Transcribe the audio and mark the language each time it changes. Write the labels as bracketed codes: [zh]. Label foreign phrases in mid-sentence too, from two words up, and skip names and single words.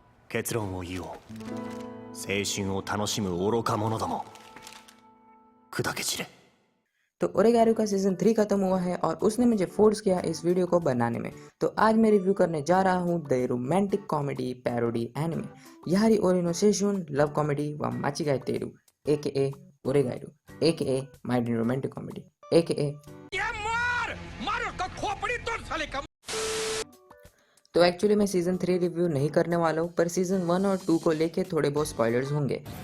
[ja] 結論を言おう。青春を楽しむ愚か者ども、砕け散れ。 [hi] तो ओरेगारू का सीजन 3 खत्म हुआ है और उसने मुझे फोर्स किया इस वीडियो को बनाने में। तो आज मैं रिव्यू करने जा रहा हूँ [en] the romantic comedy parody anime [hi] यारी ओरिनो सेशुन लव कॉमेडी व माचिगाई तेरू एके ओरेगारू [en] aka my dream romantic comedy aka [hi] तो एक्चुअली मैं [en] season 3 review [hi] नहीं करने वाला हूँ, पर सीजन 1 और 2 को लेके थोड़े बहुत स्पॉयलर्स होंगे।